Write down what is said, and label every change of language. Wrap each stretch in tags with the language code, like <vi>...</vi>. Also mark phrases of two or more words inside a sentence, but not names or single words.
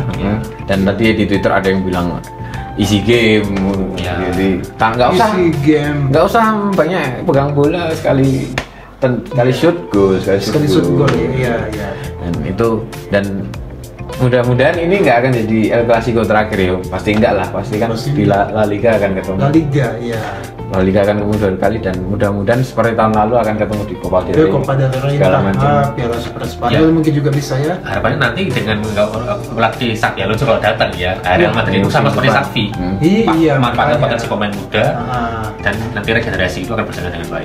<id>Dan tadi di Twitter ada yang bilang</id> <en>easy game,</en> <id>jadi nggak usah banyak pegang bola, sekali</id> <en>shoot goal,</en> <id>sekali</id> <en>shoot goal,</en> <id>ya. Dan mudah-mudahan ini nggak akan jadi El Clasico terakhir ya, pasti enggak lah, pasti kan di La Liga akan ketemu. La Liga, ya. La Liga akan ketemu 2 kali dan mudah-mudahan seperti tahun lalu akan ketemu di Copa del Rey. Copa del Rey, Piala Super Spanyol mungkin juga bisa ya. Harapannya nanti dengan melatih Xabi Alonso kalau datang ya, Real Madrid itu sama seperti Xavi. Iya, manfaatkan potensi pemain muda dan nanti regenerasi itu akan berjalan dengan baik.</id>